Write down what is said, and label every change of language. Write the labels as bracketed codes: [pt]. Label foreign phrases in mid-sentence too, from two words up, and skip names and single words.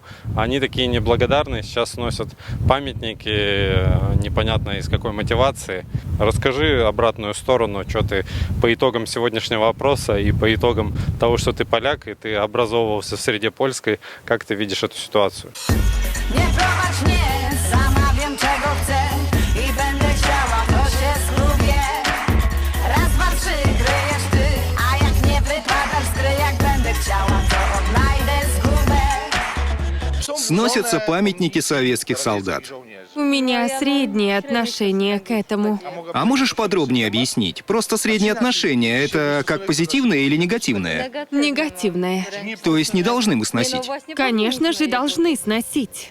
[ru] Они такие неблагодарные, сейчас сносят памятники, непонятно из какой мотивации. Расскажи обратную сторону, что ты по итогам сегодняшнего опроса и по итогам того, что ты поляк и ты образовывался в среде польской, как ты видишь эту ситуацию? [pl] Nie prowadź mnie, sama wiem czego chcę i będę chciała, to się zgubię. Raz, dwa, trzy, kryjesz ty, a jak nie wypadasz z gry, jak będę chciała, to odnajdę zgubę. [ru] Сносятся памятники советских солдат. У меня среднее отношение к этому. А можешь подробнее объяснить? Просто среднее отношение — это как позитивное или негативное? Негативное. То есть не должны мы сносить? Конечно же, должны сносить.